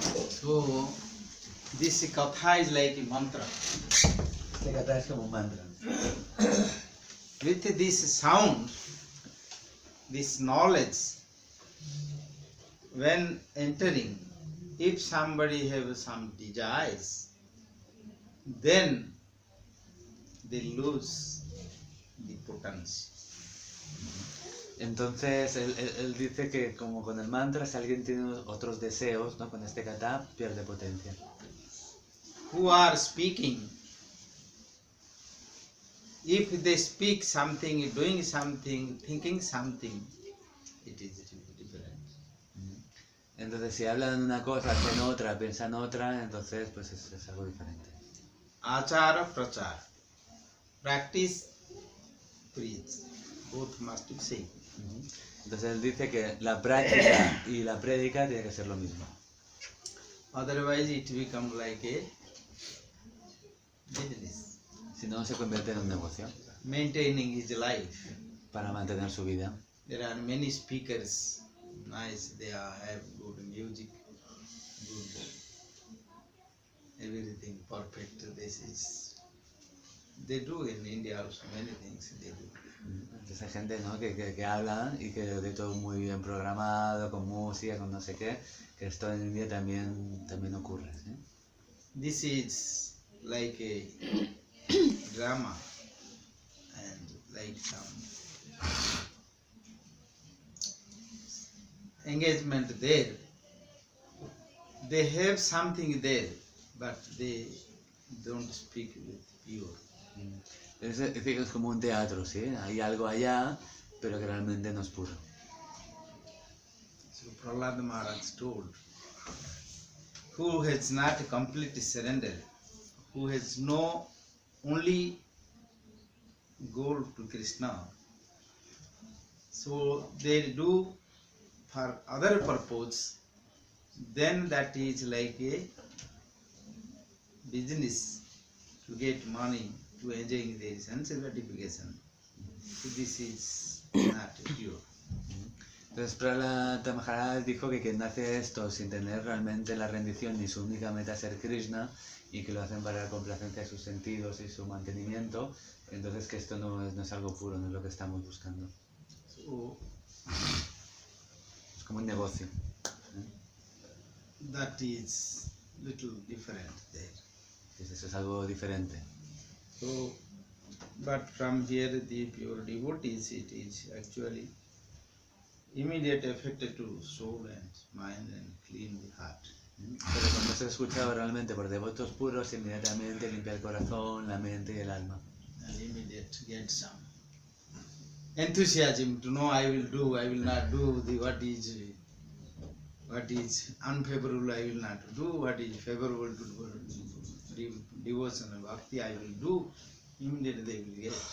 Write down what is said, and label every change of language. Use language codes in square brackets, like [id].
[en] So, this katha is like a mantra. [es] Este kata es como un mantra. [en] With this sound, this knowledge, when entering, if somebody have some desires, then they lose the potency. [es] Entonces él dice que como con el mantra, si alguien tiene otros deseos, ¿no? Con este kata pierde potencia. [en] Who are speaking, if they speak something, doing something, thinking something, it is different. [es] Entonces si hablan una cosa, hacen otra, piensan otra, entonces pues es algo diferente. [en] Achara prachar. Practice, preach. Both must be same. [es] Entonces él dice que la práctica y la prédica tiene que ser lo mismo. [en] Otherwise it become like a business. [es] Si no, se convierte en un negocio [en] Maintaining his life. [es] para mantener su vida. [en] There are many speakers, nice, they have good music, good everything perfect. This is, they do in India also many things they do. [es] Entonces hay gente, ¿no? que habla y que de todo muy bien programado, con música, con no sé qué, que esto en India también ocurre, ¿sí? [en] This is like a drama and like some engagement there. They have something there, but they don't speak with pure. [es] Es decir, es como un teatro, ¿sí? Hay algo allá, pero que realmente no es puro. [en] So Prahlad Maharaj told, who has not completely surrendered, who has no only goal to Krishna, so they do for other purpose, then that is like a business to get money to enjoying their sense gratification. So this is not pure. [es] Entonces Prahlad Maharaj dijo que quien hace esto sin tener realmente la rendición ni su única meta ser Krishna y que lo hacen para la complacencia de sus sentidos y su mantenimiento, entonces que esto no es algo puro, no es lo que estamos buscando. [en] So [es] Es como un negocio. [en] that is little different there. [es] Entonces eso es algo diferente. [en] So, but from here the pure devotees, it is actually immediate effect to soul and mind and clean the heart. [es] Pero cuando se escucha realmente por devotos puros, inmediatamente limpia el corazón, la mente y el alma. [en] And immediate get some enthusiasm to know I will do, I will not do the what is unfavorable, I will not do, what is favorable to devotion and bhakti, I will do. Immediately they will get.